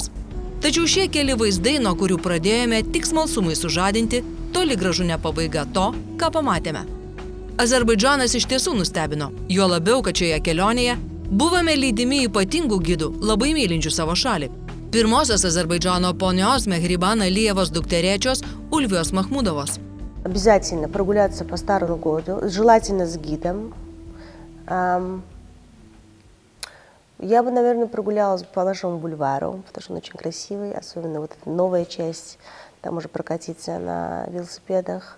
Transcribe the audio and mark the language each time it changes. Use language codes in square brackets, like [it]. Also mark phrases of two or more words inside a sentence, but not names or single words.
[lt] Tačiau šie keli vaizdai, nuo kurių pradėjome tik smalsumui sužadinti, toli gražu ne pabaiga to, ką pamatėme. Azerbaidžanas iš tiesų nustebino, juo labiau, kad šioje kelionėje buvome lydimi ypatingų gidų, labai mylinčių savo šalį. Pirmosios Azerbaidžano ponios Mehriban Aliyevos dukterėčios Ulvijos Mahmudovos. [ru] Обязательно прогуляться по Старому году, желательно с гидом. Я бы, наверное, прогулялась по Большому бульвару, потому что он очень красивый, особенно вот эта новая часть, там уже прокатиться на велосипедах.